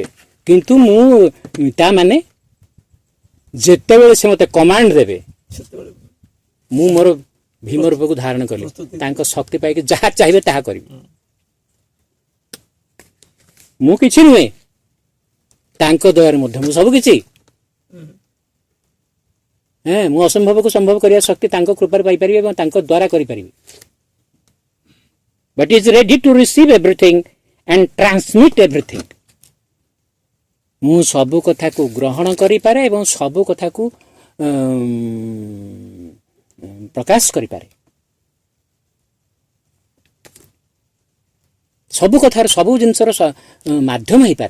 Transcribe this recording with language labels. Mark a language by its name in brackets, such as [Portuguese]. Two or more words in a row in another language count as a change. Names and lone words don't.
[Odia] କିନ୍ତୁ ମୁଁ ତା ମାନେ ଯେତେବେଳେ ସେ ମୋତେ କମାଣ୍ଡ ଦେବେ, ମୁଁ ମୋର ଭୀମ ରୂପକୁ ଧାରଣ କଲି, ତାଙ୍କ ଶକ୍ତି ପାଇକି ଯାହା ଚାହିଁବେ ତାହା କରିବି। ମୁଁ କିଛି ନୁହେଁ, ତାଙ୍କ ଦୟାରେ ମଧ୍ୟ ମୁଁ ସବୁ କିଛି। ମୁଁ ଅସମ୍ଭବକୁ ସମ୍ଭବ କରିବା ଶକ୍ତି ତାଙ୍କ କୃପାରେ ପାଇପାରିବି ଏବଂ ତାଙ୍କ ଦ୍ୱାରା କରିପାରିବି। [English] But is ready to receive everything and transmit everything. [Odia] ମୁଁ ସବୁ କଥାକୁ ଗ୍ରହଣ କରିପାରେ ଏବଂ ସବୁ କଥାକୁ ପ୍ରକାଶ କରିପାରେ। ସବୁ କଥାର, ସବୁ ଜିନିଷର ମାଧ୍ୟମ ହେଇପାରେ।